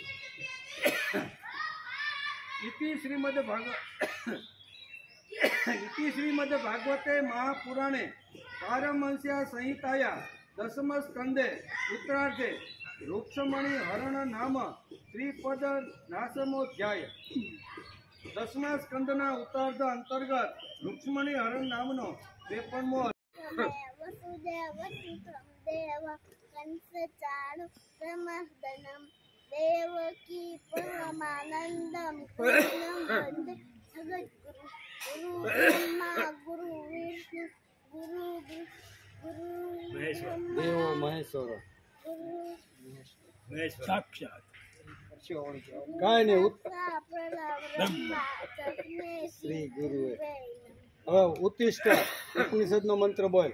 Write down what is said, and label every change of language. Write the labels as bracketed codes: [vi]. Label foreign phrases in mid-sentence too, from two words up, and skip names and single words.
[sa] ઇતિ શ્રીમદ ભાગવતે મહાપુરાણે પારમહંસ્યા સંહિતાયા દશમ સ્કંદે ઉત્તરાર્ધે રૂક્ષ્મણી હરણ નામ ત્રિપદ નાશમોધ્યાય. [gu] દસમા સ્કંદના ઉત્તરાર્ધ અંતર્ગત રૂક્ષ્મણી હરણ નામનો 53મો [sa] देवकी परमानंदम कृष्णं वंदे जगद्गुरु गुरु ब्रह्मा गुरु विष्णु गुरु દેવો મહેશ્વર સાક્ષાત [gu] કાંઈ નહીં. [sa] श्री गुरु [gu] હવે ઉત્તિષ્ઠ ઉપનિષદનો મંત્ર બોલ.